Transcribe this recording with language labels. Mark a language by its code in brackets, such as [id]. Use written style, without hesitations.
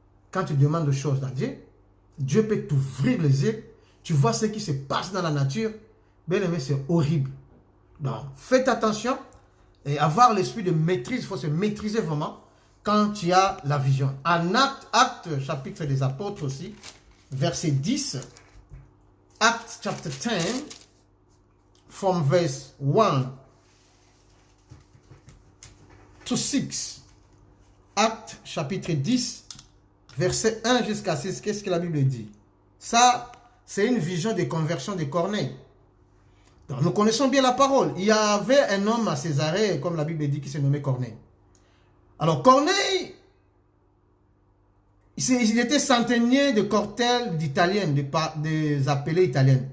[fr] Quand tu demandes des choses à Dieu, Dieu peut t'ouvrir les yeux. Tu vois ce qui se passe dans la nature. Bien aimé, c'est horrible. Donc, faites attention et avoir l'esprit de maîtrise. Il faut se maîtriser vraiment quand tu as la vision. En Actes, chapitre des apôtres aussi, verset 10. [en] Acts chapter 10, from verse 1 to 6. [fr] Actes chapitre 10, verset 1 jusqu'à 6. Qu'est-ce que la Bible dit? Ça, c'est une vision de conversion de Corneille. Donc, nous connaissons bien la parole. Il y avait un homme à Césarée, comme la Bible dit, qui se nommait Corneille. Alors, Corneille, il était centenier de cortège d'Italiennes, des appelés italiennes.